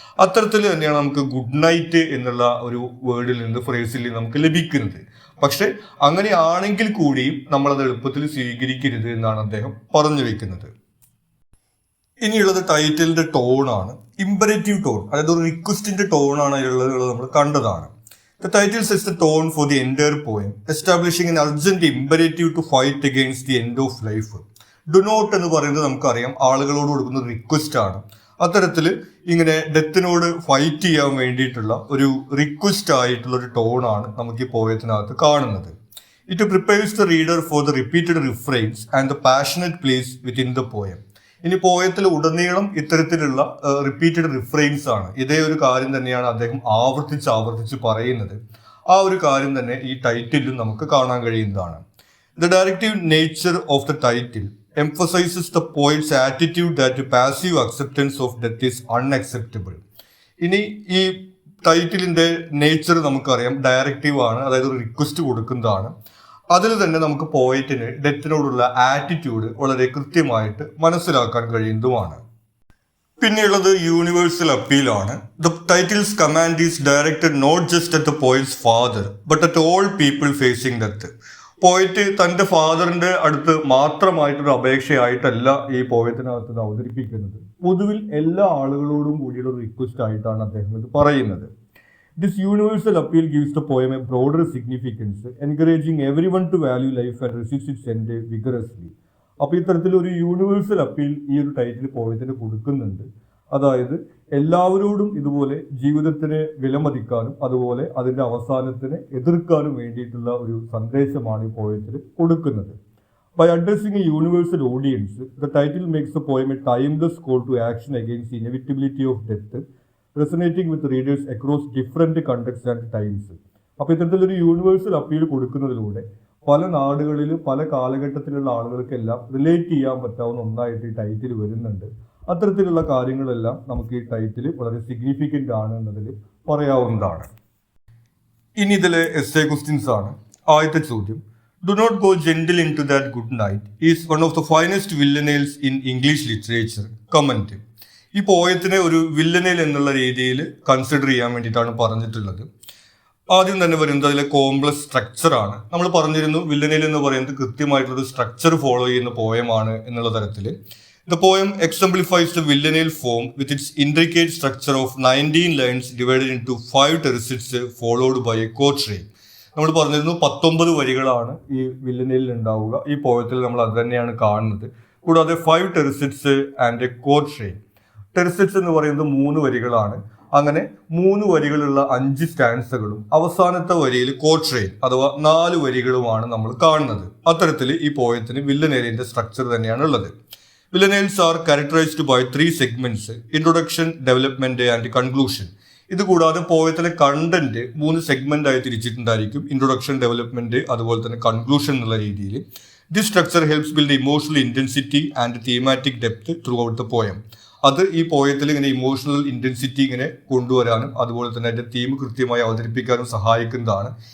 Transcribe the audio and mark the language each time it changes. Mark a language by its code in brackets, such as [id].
[ml] അത്തരത്തിൽ തന്നെയാണ് നമുക്ക് ഗുഡ് നൈറ്റ് എന്നുള്ള ഒരു വേർഡിൽ നിന്ന്, ഫ്രേസിൽ നമുക്ക് ലഭിക്കുന്നത്. പക്ഷെ അങ്ങനെയാണെങ്കിൽ കൂടിയും നമ്മളത് എളുപ്പത്തിൽ സ്വീകരിക്കരുത് എന്നാണ് അദ്ദേഹം പറഞ്ഞു വെക്കുന്നത്. ഇനിയുള്ളത് ടൈറ്റിലിന്റെ ടോണാണ്. ഇമ്പരേറ്റീവ് ടോൺ, അതായത് ഒരു റിക്വസ്റ്റിന്റെ ടോണാണ് അതിലുള്ളത്, നമ്മൾ കണ്ടതാണ്. [en] The title sets the tone for the entire poem, establishing an urgent imperative to fight against the end of life. Do not [ml] എന്ന് പറയുന്നത് നമുക്കറിയാം ആളുകളോട് കൊടുക്കുന്ന റിക്വസ്റ്റ് ആണ്. അത്തരത്തിൽ ഇങ്ങനെ ഡെത്തിനോട് ഫൈറ്റ് ചെയ്യാൻ വേണ്ടിയിട്ടുള്ള ഒരു റിക്വസ്റ്റ് ആയിട്ടുള്ള ഒരു ടോണാണ് നമുക്ക് ഈ പോയത്തിനകത്ത് കാണുന്നത്. [en] It prepares the reader for the repeated refrains and the passionate plays within the poem. [ml] ഇനി പോയത്തിൽ ഉടനീളം ഇത്തരത്തിലുള്ള റിപ്പീറ്റഡ് റിഫ്രെയിൻസ് ആണ്. ഇതേ ഒരു കാര്യം തന്നെയാണ് അദ്ദേഹം ആവർത്തിച്ച് പറയുന്നത്. ആ ഒരു കാര്യം തന്നെ ഈ ടൈറ്റിലും നമുക്ക് കാണാൻ കഴിയുന്നതാണ്. [en] The directive nature of the title emphasizes the poet's attitude that passive acceptance of death is unacceptable. [ml] ഇനി ഈ ടൈറ്റിലിന്റെ നേച്ചർ നമുക്കറിയാം, ഡയറക്റ്റീവ് ആണ്, അതായത് ഒരു റിക്വസ്റ്റ് കൊടുക്കുന്നതാണ്. അതിൽ തന്നെ നമുക്ക് പോയിറ്റിന് ഡെത്തിനോടുള്ള ആറ്റിറ്റ്യൂഡ് വളരെ കൃത്യമായിട്ട് മനസ്സിലാക്കാൻ കഴിയുന്നതുമാണ്. പിന്നെയുള്ളത് universal അപ്പീലാണ്. [en] The title's command is directed not just at the poet's father but at all people facing death. [ml] പോയിറ്റ് തന്റെ ഫാദറിന്റെ അടുത്ത് മാത്രമായിട്ടൊരു അപേക്ഷയായിട്ടല്ല ഈ പോയത്തിനകത്ത് അവതരിപ്പിക്കുന്നത്. പൊതുവിൽ എല്ലാ ആളുകളോടും കൂടിയുള്ള റിക്വസ്റ്റ് ആയിട്ടാണ് അദ്ദേഹം ഇത് പറയുന്നത്. [en] This universal appeal gives the poem a broader significance, encouraging everyone to value life and resist its end vigorously. [ml] അപ്പോൾ ഇത്തരത്തിലൊരു യൂണിവേഴ്സൽ അപ്പീൽ ഈ ഒരു ടൈറ്റിൽ പോയതിന് കൊടുക്കുന്നുണ്ട്. അതായത് എല്ലാവരോടും ഇതുപോലെ ജീവിതത്തിനെ വിലമതിക്കാനും അതുപോലെ അതിന്റെ അവസാനത്തിനെ എതിർക്കാനും വേണ്ടിയിട്ടുള്ള ഒരു സന്ദേശമാണ് ഈ പോയത്തിൽ കൊടുക്കുന്നത്. [en] By addressing a universal audience, the title makes the poem a timeless call to action against the inevitability of death, resonating with readers across different contexts and times. [ml] അപ്പോൾ ഇത്തരത്തിലൊരു യൂണിവേഴ്സൽ അപ്പീൽ കൊടുക്കുന്നതിലൂടെ പല നാടുകളിൽ പല കാലഘട്ടത്തിലുള്ള ആളുകൾക്കെല്ലാം റിലേറ്റ് ചെയ്യാൻ പറ്റാവുന്ന ഒന്നായിട്ട് ഈ title വരുന്നുണ്ട്. അത്തരത്തിലുള്ള കാര്യങ്ങളെല്ലാം നമുക്ക് ഈ ടൈറ്റിൽ വളരെ സിഗ്നിഫിക്കൻ്റ് ആണ് എന്നതിൽ പറയാവുന്നതാണ്. ഇനി ഇതിലെ എസ്സേ ക്വസ്റ്റ്യൻസ് ആണ്. ആദ്യത്തെ ചോദ്യം, [en] Do not go gentle into that good night is one of the finest villanelles in English literature. Comment. [ml] ഈ പോയത്തിനെ ഒരു വില്ലനേൽ എന്നുള്ള രീതിയിൽ കൺസിഡർ ചെയ്യാൻ വേണ്ടിയിട്ടാണ് പറഞ്ഞിട്ടുള്ളത്. ആദ്യം തന്നെ വരുന്നത് അതിലെ കോംപ്ലക്സ് സ്ട്രക്ചർ ആണ്. നമ്മൾ പറഞ്ഞിരുന്നു വില്ലനേൽ എന്ന് പറയുന്നത് കൃത്യമായിട്ടുള്ള സ്ട്രക്ചർ ഫോളോ ചെയ്യുന്ന പോയമാണ് എന്നുള്ള തരത്തിൽ. [en] The poem exemplifies the villanelle form with its intricate structure of 19 lines divided into 5 tercets followed by a quatrain. [ml] നമ്മൾ പറഞ്ഞിരുന്നു 19 വരികളാണ് ഈ വില്ലനേലിൽ ഉണ്ടാവുക. ഈ പോയത്തിൽ നമ്മൾ അത് തന്നെയാണ് കാണുന്നത്. കൂടാതെ [en] 5 tercets and a quatrain. [ml] ടെർസെറ്റ്സ് എന്ന് പറയുന്നത് 3 വരികളാണ്. അങ്ങനെ 3 വരികളുള്ള 5 സ്റ്റാൻസകളും അവസാനത്തെ വരിയിൽ ക്വാട്രെയിൻ അഥവാ 4 വരികളുമാണ് നമ്മൾ കാണുന്നത്. അത്തരത്തിൽ ഈ പോയത്തിന് വില്ലനേലിന്റെ സ്ട്രക്ചർ തന്നെയാണ് ഉള്ളത്. [en] Villanelles are characterized by 3 segments: introduction, development and conclusion. [ml] ഇത് കൂടാതെ പോയത്തിലെ കണ്ടന്റ് 3 സെഗ്മെന്റ് ആയി തിരിച്ചിട്ടുണ്ടായിരിക്കും. ഇൻട്രൊഡക്ഷൻ, ഡെവലപ്മെന്റ്, അതുപോലെ തന്നെ കൺക്ലൂഷൻ എന്നുള്ള രീതിയിൽ. [en] This structure helps build emotional intensity and thematic depth throughout the poem. [ml] അത് ഈ പോയത്തിൽ ഇങ്ങനെ ഇമോഷണൽ ഇന്റൻസിറ്റി ഇങ്ങനെ കൊണ്ടുവരാനും അതുപോലെ തന്നെ അതിന്റെ തീം കൃത്യമായി അവതരിപ്പിക്കാനും സഹായിക്കുന്നതാണ്.